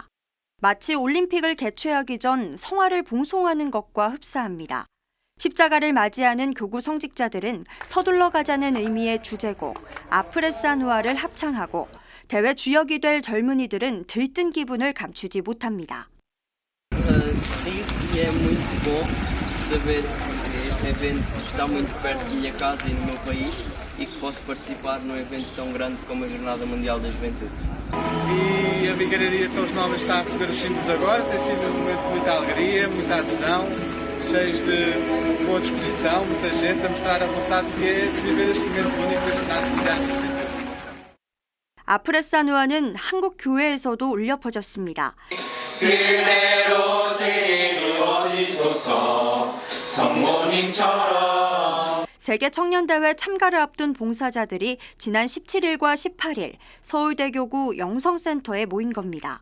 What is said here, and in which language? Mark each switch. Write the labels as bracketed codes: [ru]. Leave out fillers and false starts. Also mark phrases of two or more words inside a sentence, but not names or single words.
[ko] 마치 올림픽을 개최하기 전 성화를 봉송하는 것과 흡사합니다. 십자가를 맞이하는 교구 성직자들은 서둘러 가자는 의미의 주제곡 아프레사누아를 합창하고 대회 주역이 될 젊은이들은 들뜬 기분을 감추지 못합니다. [pt] Saber este evento está muito perto da minha casa e no meu país e que posso participar num evento tão grande como a Jornada Mundial da Juventude. E a Vigararia de Torres Novas está a receber os símbolos agora, tem sido um momento de muita alegria, muita adesão, cheios de boa disposição, muita gente a mostrar a vontade que é de viver este momento único da Jornada Mundial da Juventude. [ko] 아프레사누아는 한국 교회에서도 울려 퍼졌습니다. 그대로 제게 이루어지소서 주님처럼. 세계 청년대회 참가를 앞둔 봉사자들이 지난 17일과 18일 서울대교구 영성센터에 모인 겁니다.